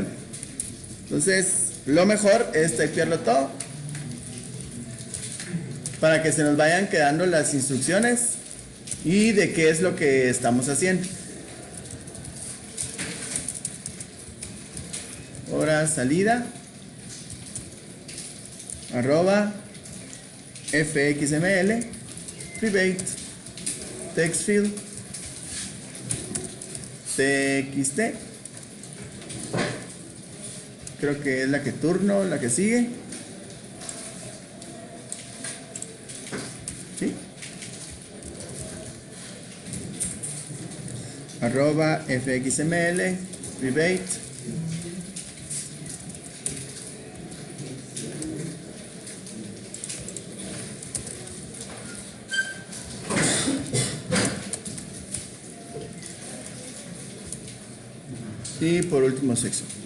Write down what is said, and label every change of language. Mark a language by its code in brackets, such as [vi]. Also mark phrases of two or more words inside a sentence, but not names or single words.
[es] Entonces, lo mejor es typearlo todo para que se nos vayan quedando las instrucciones y de qué es lo que estamos haciendo. Hora salida arroba [en] fxml private textfield txt, [es] creo que es la que turno, la que sigue. ¿Sí? Arroba [en] fxml private [es] y por último sexo.